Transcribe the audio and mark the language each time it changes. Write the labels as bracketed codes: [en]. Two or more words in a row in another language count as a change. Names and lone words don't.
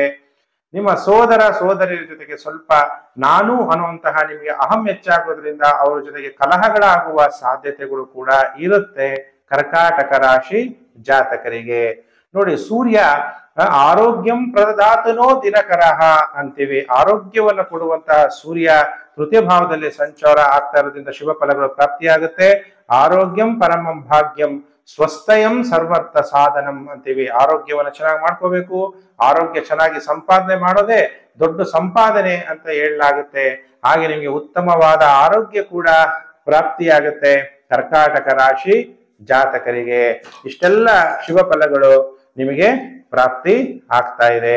[kn] ನಿಮ್ಮ ಸೋದರ ಸೋದರಿಯರ ಜೊತೆಗೆ ಸ್ವಲ್ಪ ನಾನು ಅನ್ನುವಂತಹ ನಿಮಗೆ ಅಹಂ ಹೆಚ್ಚಾಗೋದ್ರಿಂದ ಅವರ ಜೊತೆಗೆ ಕಲಹಗಳಾಗುವ ಸಾಧ್ಯತೆಗಳು ಕೂಡ ಇರುತ್ತೆ ಕರ್ಕಾಟಕ ರಾಶಿ ಜಾತಕರಿಗೆ. [sa] ನೋಡಿ, ಸೂರ್ಯ ಆರೋಗ್ಯಂ ಪ್ರದಾತನೋ ದಿನಕರಃ ಅಂತೀವಿ. [kn] ಆರೋಗ್ಯವನ್ನು ಕೊಡುವಂತಹ ಸೂರ್ಯ ತೃತೀಯ ಭಾವದಲ್ಲಿ ಸಂಚಾರ ಆಗ್ತಾ ಇರೋದ್ರಿಂದ ಶುಭ ಫಲಗಳು ಪ್ರಾಪ್ತಿಯಾಗುತ್ತೆ. [sa] ಆರೋಗ್ಯಂ ಪರಮಂ ಭಾಗ್ಯಂ ಸ್ವಸ್ಥಯಂ ಸರ್ವರ್ಥ ಸಾಧನಂ ಅಂತೀವಿ. [kn] ಆರೋಗ್ಯವನ್ನು ಚೆನ್ನಾಗಿ ಮಾಡ್ಕೋಬೇಕು. ಆರೋಗ್ಯ ಚೆನ್ನಾಗಿ ಸಂಪಾದನೆ ಮಾಡೋದೇ ದೊಡ್ಡ ಸಂಪಾದನೆ ಅಂತ ಹೇಳಲಾಗುತ್ತೆ. ಹಾಗೆ ನಿಮಗೆ ಉತ್ತಮವಾದ ಆರೋಗ್ಯ ಕೂಡ ಪ್ರಾಪ್ತಿಯಾಗುತ್ತೆ ಕರ್ಕಾಟಕ ರಾಶಿ ಜಾತಕರಿಗೆ. ಇಷ್ಟೆಲ್ಲ ಶುಭ ಫಲಗಳು ನಿಮಗೆ ಪ್ರಾಪ್ತಿ ಆಗ್ತಾ ಇದೆ.